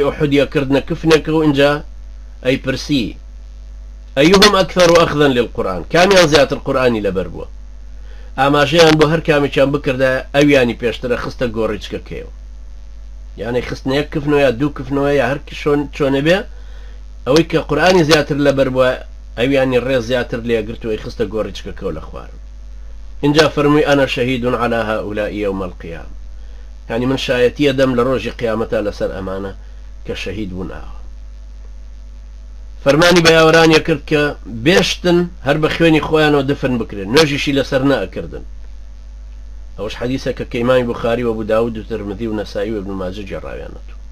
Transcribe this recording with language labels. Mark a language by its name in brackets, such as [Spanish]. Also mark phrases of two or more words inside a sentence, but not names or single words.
[Central Kurdish] ئوحودیە کردنە کفنێکە و اینجا ئەیپرسی [Arabic] ئەیهم ئەکثەر ئەخذەن للقورئان [Central Kurdish] کامیان زیاتر قورئانی لەبەر بووە ئاماژەیان بۆ هەر کامێکیان بکردە ئەویانی پێشترە خستە گۆڕیچکەکەیەوە یعنی خستنە یەک کفنەوە یا دوو کفنەوە یا هەر چۆنە بێ ئەوەی کە قورئانی زیاتر لەبەر بووە ئەویانی ڕێز زیاتر لێگرتووەی خستە گۆڕیچکەکەەوە لە خوارم. اینجا فەرمووی [Arabic] ئەنا شەهید على هؤلاء يوم القيامة [Central Kurdish] يعني من شایەتیە دەم لە ڕۆژی قیامەتە لەسەر ئەمانە کە شەهید بوون ئاوە. فەرمانی بە یاوەرانیە کرد کە بێشتن هەر بە خوێنی خۆیانەوە دفن بکرێن نوێژیشی لەسەر نەئەکردن. ئەوەش حەدیثە کە ئیمامی بوخاری و ئەبوو داود و ترمذی و نەسائی و ابن ماجه گێڕاویانەوە.